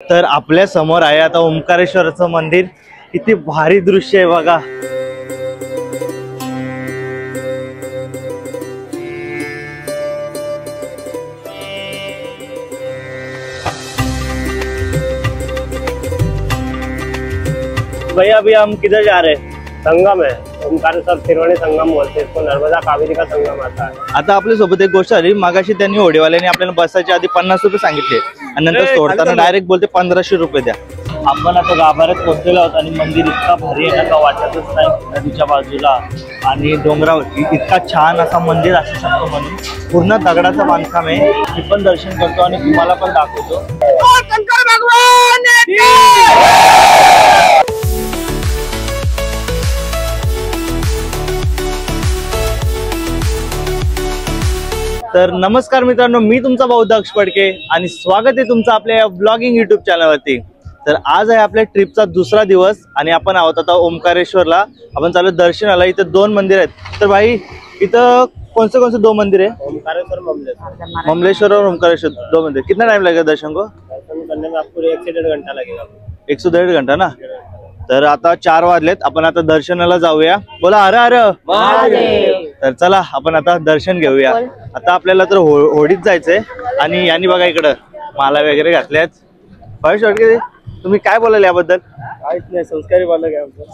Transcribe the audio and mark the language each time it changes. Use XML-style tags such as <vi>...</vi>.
<mr>तर आपल्या समोर आहे आता ओंकारेश्वराचं मंदिर। किती भारी दृश्य आहे बघा।</mr> <hi>भैया अभी हम किधर जा रहे हैं? संगम है, ओंकारेश्वर त्रिवेणी संगम बोलते हैं इसको, नर्मदा कावेरी का संगम आता है।</hi> <mr>आता आपल्या सोबत एक गोष्ट आली, मागाशी त्यांनी होडीवाल्याने आपल्याला बसायच्या आधी 50 रुपये सांगितले आणि नंतर सोडताना डायरेक्ट बोलते 1500 रुपये द्या। आपण आता गाभाऱ्यात पोहोचलेलो आहोत आणि मंदिर इतका भारी आहे ना, वाटतच नाही नदीच्या बाजूला आणि डोंगरावरती इतका छान असा मंदिर असू शकतो म्हणून पूर्ण दगडाचं बांधकाम आहे। मी पण दर्शन करतो आणि तुम्हाला पण दाखवतो। तर नमस्कार मित्रांनो, मी तुमचा भाऊ दक्ष फडके आणि स्वागत आहे तुमचं आपल्या ब्लॉगिंग युट्यूब चॅनलवरती। तर आज आहे आपल्या ट्रिपचा दुसरा दिवस आणि आपण आहोत आता ओंकारेश्वरला। आपण चालू दर्शनाला। इथं दोन मंदिर आहेत। तर भाई इथं</mr> <hi>कौन से दो मंदिर है? ओंकारेश्वर, ममलेश्वर और ओंकारेश्वर दो मंदिर। कितना टाइम लगेगा दर्शन को? दर्शन करने में आपको 1 से 1.5 घंटा लगेगा। 1 से 1.5 घंटा ना।</hi> <mr>तर आता 4 वाजलेत, आपण आता दर्शनाला जाऊया। बोला हर हर महादेव। तर चला आपण आता दर्शन घेऊया। आता आपल्याला तर होडीत जायचंय आणि यांनी बघा इकडं माला वगैरे घातल्यात। भाई शेवटी तुम्ही काय बोलाल याबद्दल? काहीच नाही, संस्कारी बालक आहे आमचं।</mr>